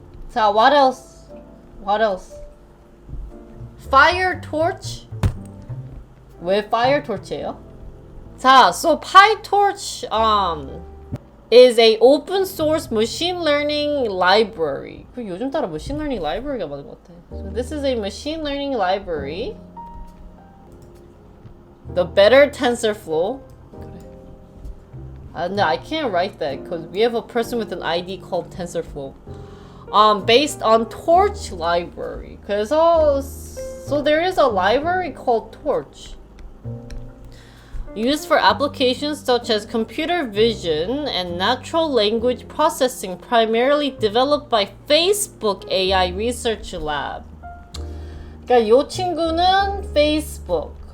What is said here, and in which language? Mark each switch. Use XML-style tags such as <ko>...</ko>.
<ko>자,</ko> <en>what else? What else? Fire torch?</en> <ko>왜 fire torch예요? 자,</ko> <en>so Pytorch is a open source machine learning library.</en> <ko>그 요즘 따라 machine learning library가 맞는 것 같아.</ko> <en>So this is a machine learning library. The better TensorFlow. No, I can't write that because we have a person with an ID called TensorFlow. Based on Torch library.</en> <ko>그래서</ko> <en>so there is a library called Torch, used for applications such as computer vision and natural language processing, primarily developed by Facebook AI Research Lab.</en> <ko>그러니까 요 친구는 Facebook.</ko>